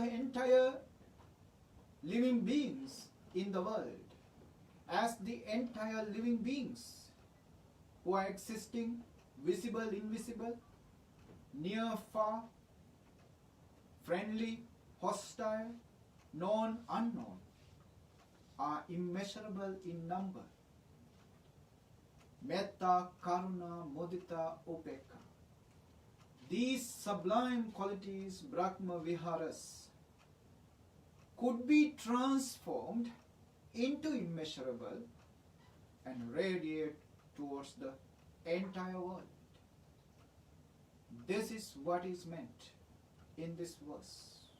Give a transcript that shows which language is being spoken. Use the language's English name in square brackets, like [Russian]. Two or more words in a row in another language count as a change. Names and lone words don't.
[English] entire living beings in the world, as the entire living beings who are existing, visible, invisible, near, far, friendly, hostile, known, unknown, are immeasurable in number. [Pali] Metta, karuna, mudita, upekha. [English] These sublime qualities, [Pali] Brahma Viharas, [English] could be transformed into immeasurable and radiate towards the entire world. This is what is meant in this verse.